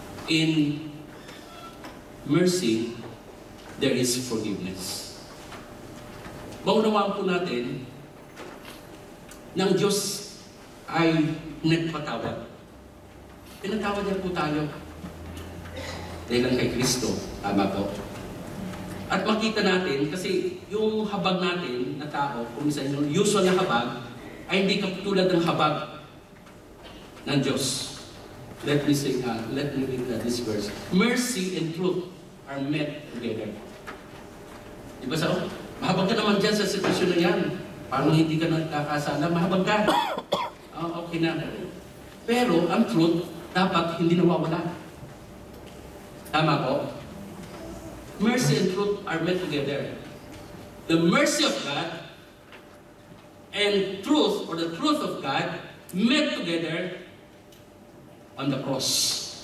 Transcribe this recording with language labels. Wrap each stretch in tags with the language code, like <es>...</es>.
<en>In mercy, there is forgiveness.</en> <tl>Maunawaan po natin na ang Diyos ay nagpatawad. Pinatawad niya po tayo dahil lang kay Kristo. Tama po. At makita natin, kasi yung habag natin na tao, kung minsan yung usual na habag, ay hindi katulad ng habag ng Diyos.</tl> <en>Let me read this verse. Mercy and truth are met together.</en> <tl>Diba sa mahabag ka naman dyan sa sitwasyon na yan. Parang hindi ka nagkakasala, mahabag ka. Okay na. Pero ang truth, dapat hindi nawawala. Tama po?</tl> <en>Mercy and truth are met together. The mercy of God and truth, or the truth of God, met together on the cross.</en>